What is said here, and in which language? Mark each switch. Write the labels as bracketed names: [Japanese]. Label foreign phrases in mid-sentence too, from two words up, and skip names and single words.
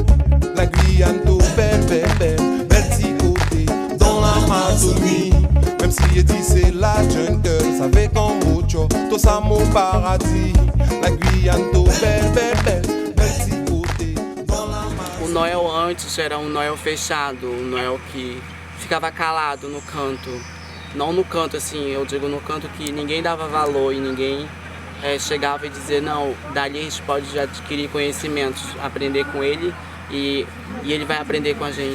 [French] La Guyane to, belle petit côté, dans l'Amazonie. Même si je dis c'est la jungle, ça fait comme mucho, tout ça mon paradis. La Guyane to, belle petit côté, dans l'Amazonie. [Portuguese] O Noel antes era um Noel fechado, um Noel que ficava calado no canto. Não no canto assim, eu digo no canto que ninguém dava valor e ninguém chegava e dizia, não, dali a gente pode adquirir conhecimentos, aprender com ele e ele vai aprender com a gente.